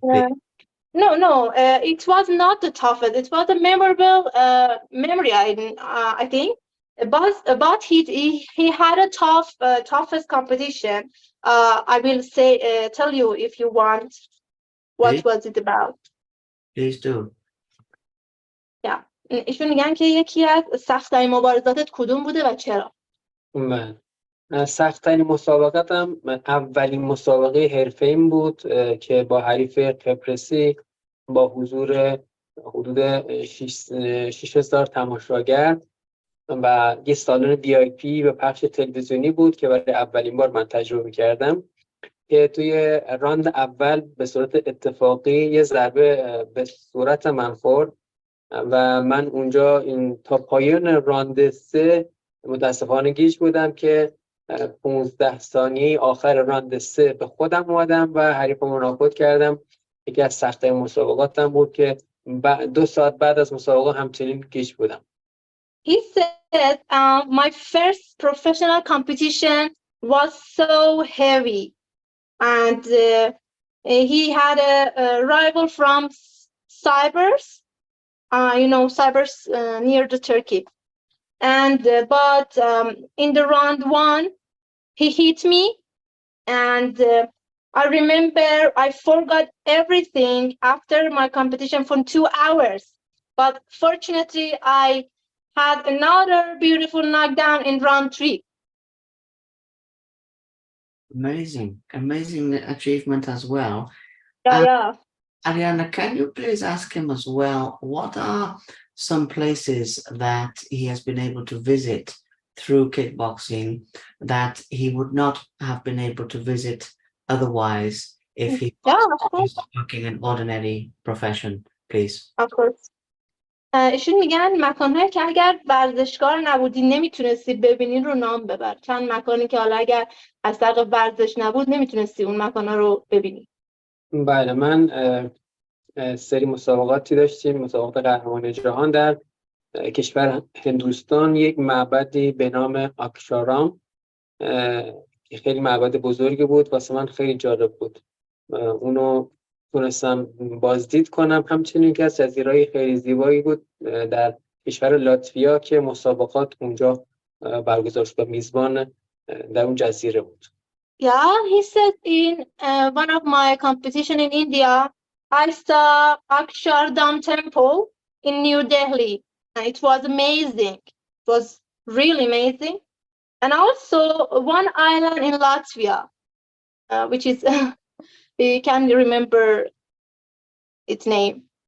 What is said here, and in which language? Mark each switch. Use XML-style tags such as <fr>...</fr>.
<en>No, it was not the toughest. It was a memorable memory, I think. But he had a toughest competition. I will tell you if you want. What was it about? Please do.</en> <fa>ایشون میگن که یکی از سخت‌ترین مبارزاتت کدوم بوده و چرا؟ من سخت‌ترین مسابقتم اولین مسابقه حرفه‌ایم بود که با حریف قبرسی با حضور حدود 6000 تماشاگر و یه سالن VIP به پخش تلویزیونی بود که برای اولین بار من تجربه کردم که توی راند اول به صورت اتفاقی یه ضربه به صورت من خورد و من اونجا تا پایان راند 3 متاسفانه گیج بودم که 15 ثانیه آخر راند 3 به خودم اومدم و حریفمو ناکوت کردم. یکی از سخت‌ترین مسابقاتم بود که 2 ساعت بعد از مسابقه همچنین گیج بودم.</fa> <en>He said, my first professional competition was so heavy, and he had a rival from Cyprus. Cyprus near the Turkey, and but in the round 1, he hit me, and I remember I forgot everything after my competition for 2 hours. But fortunately, I had another beautiful knockdown in round 3. Amazing achievement as well. Yeah. Ariana, can you please ask him as well, what are some places that he has been able to visit through kickboxing that he would not have been able to visit otherwise if he was working an ordinary profession, please? Of course. ایشون میگن مکانهایی که اگر ورزشکار نبودی نمیتونستی ببینی رو نام ببر. چند مکانی که حالا اگر از طریق ورزش نبود نمیتونستی اون مکانها رو ببینی. بله، من سری مسابقاتی داشتیم، مسابقات قهرمان جهان در کشور هندوستان. یک معبدی به نام آکشارام که خیلی معبد بزرگی بود، واسه من خیلی جالب بود. اونو تونستم بازدید کنم. همچنین که از جزیره‌های خیلی زیبایی بود در کشور لاتویا که مسابقات اونجا برگزار شد و میزبان در اون جزیره بود. Yeah, he said in one of my competition in India, I saw Akshardham Temple in New Delhi. And it was amazing. It was really amazing. And also one island in Latvia, which is you can remember its name.</en>